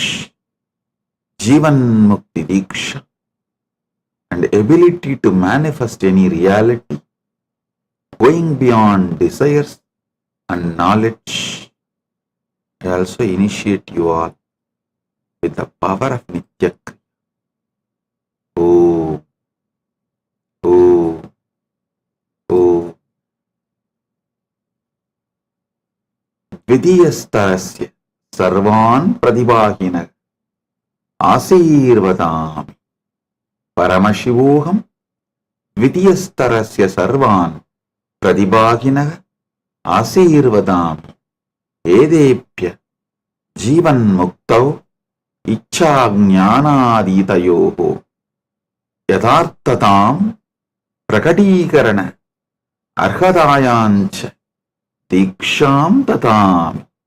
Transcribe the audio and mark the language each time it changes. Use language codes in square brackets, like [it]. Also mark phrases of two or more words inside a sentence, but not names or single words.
[en] Jivan Mukti Diksha and ability to manifest any reality going beyond desires and knowledge. I also initiate you all with the power of Nitya Kriya. Oh, oh, oh. [sa] विदियस्तरस्य सर्वान् प्रतिभागिन आशीर्वदामि. परमशिवोऽहम् विदियस्तरस्य सर्वान् प्रतिभागिन आशीर्वदामि. एतेभ्य जीवन् मुक्तौ इच्छा ज्ञानातीतयोः यथार्थताम् प्रकटीकरण अर्हतायाञ्च दीक्षाम् ददामि.